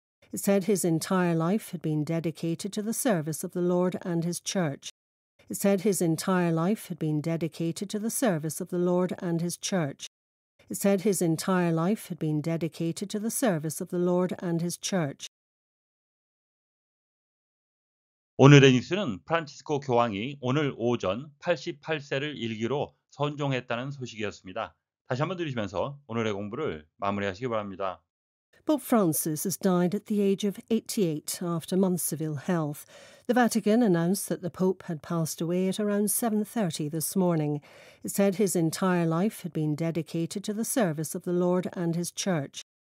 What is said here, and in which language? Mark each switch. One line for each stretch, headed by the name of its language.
English: It said his entire life had been dedicated to the service of the Lord and his Church. It said his entire life had been dedicated to the service of the Lord and his Church. It said his entire life had been dedicated to the service of the Lord and his Church.
Korean: 오늘의 뉴스는 프란치스코 교황이 오늘 오전 88세를 일기로 선종했다는 소식이었습니다. 다시 한번 들으시면서 오늘의 공부를 마무리하시기 바랍니다.
English: Pope Francis has died at the age of 88 after months of ill health. The Vatican announced that the Pope had passed away at around 7:30 this morning. It said his entire life had been dedicated to the service of the Lord and his Church.